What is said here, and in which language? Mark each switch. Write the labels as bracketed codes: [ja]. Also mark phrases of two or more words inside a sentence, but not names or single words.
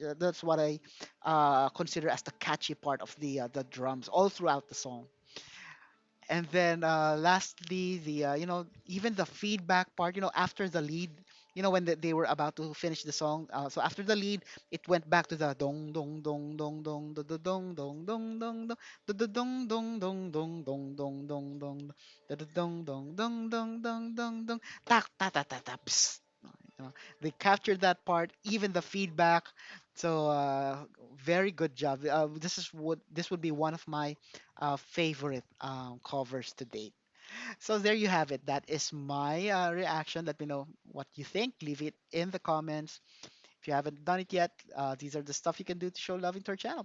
[en] That's what I consider as the catchy part of the drums all throughout the song. And then lastly, even the feedback part, after the lead, when they were about to finish the song, so after the lead, it went back to the dong dong dong dong dong da da dong dong dong dong dong da da dong dong dong dong dong dong dong dong da da dong dong dong dong dong dong dong tak ta ta ta ta ps. They captured that part, even the feedback. So very good job. This would be one of my favorite covers to date. So there you have it. That is my reaction. Let me know what you think. Leave it in the comments. If you haven't done it yet, these are the stuff you can do to show love into our channel.